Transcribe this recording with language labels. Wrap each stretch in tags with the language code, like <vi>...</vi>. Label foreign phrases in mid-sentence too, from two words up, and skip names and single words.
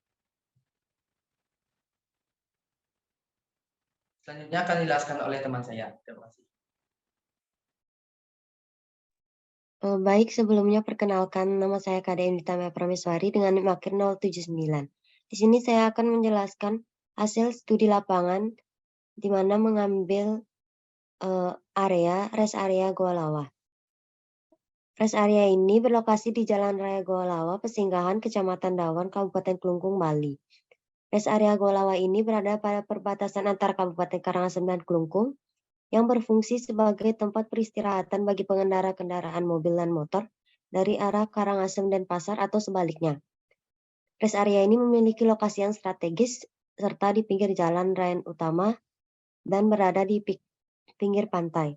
<id>Selanjutnya akan dijelaskan oleh teman saya. Terima kasih. Baik, sebelumnya perkenalkan, nama saya KDM Ditama Prameswari dengan NIM akhir 079. Di sini saya akan menjelaskan hasil studi lapangan di mana mengambil</id> <en>rest area</en> <id>Goa Lawa.</id> <en>Rest area</en> <id>ini berlokasi di Jalan Raya Goa Lawa, Pesinggahan, Kecamatan Dawan, Kabupaten Kelungkung, Bali.</id> <en>Rest area</en> <id>Goa Lawa ini berada pada perbatasan antara Kabupaten Karangasem dan Kelungkung, yang berfungsi sebagai tempat peristirahatan bagi pengendara kendaraan mobil dan motor dari arah Karangasem dan Pasar atau sebaliknya.</id> <en>Rest area</en> <id>ini memiliki lokasi yang strategis serta di pinggir jalan raya utama dan berada di pinggir pantai.</id>